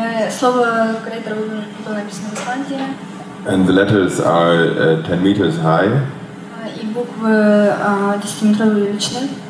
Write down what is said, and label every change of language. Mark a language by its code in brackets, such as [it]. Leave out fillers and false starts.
[ru] Слово кратер было написано в Исландии. [en] And the letters are 10 meters high. [ru] И буквы 10-метровой величины.